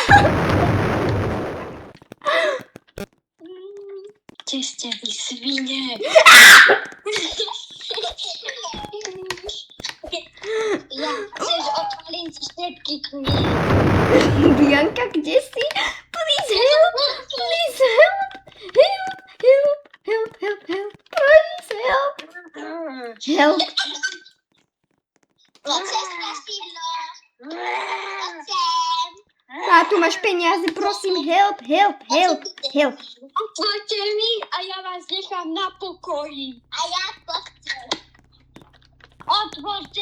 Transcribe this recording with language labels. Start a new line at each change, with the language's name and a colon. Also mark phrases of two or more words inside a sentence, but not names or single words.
Slovak: Kde ste vy svine? Ja chceš otvorím ti všetky knihy. Bianka, kde si?
English: Please help. Please help. Help. Please help. Help.
Slovak: Poďte, strašidlo. Poďte. A tu máš peniaze, prosím, help. Otvorte mi a ja vás nechám na pokoji. A ja poďte. Otvorte mi.